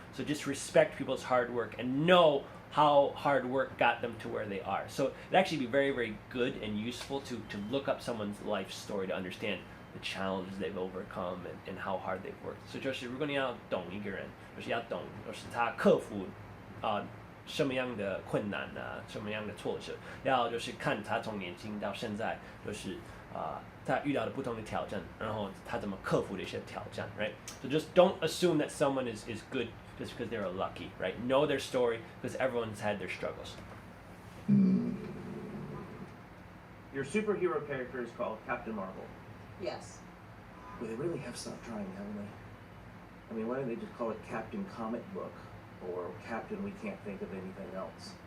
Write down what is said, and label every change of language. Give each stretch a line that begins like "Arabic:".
English: So just respect people's hard work and know how hard work got them to where they are. So it'd actually be very, very good and useful to look up someone's life story to understand the challenges they've overcome and how hard they've worked. So
Chinese: 就是如果你要懂一个人，就是要懂，就是他克服什么样的困难啊，什么样的挫折，要就是看他从年轻到现在，就是他遇到的不同的挑战，然后他怎么克服的一些挑战，
English: right? So just don't assume that someone is good just because they're lucky, right? Know their story because everyone's had their struggles. Your superhero character is called Captain Marvel. Yes. Well, they really have stopped trying, haven't they? I mean, why don't they just call it Captain Comic Book or Captain We Can't Think of Anything Else?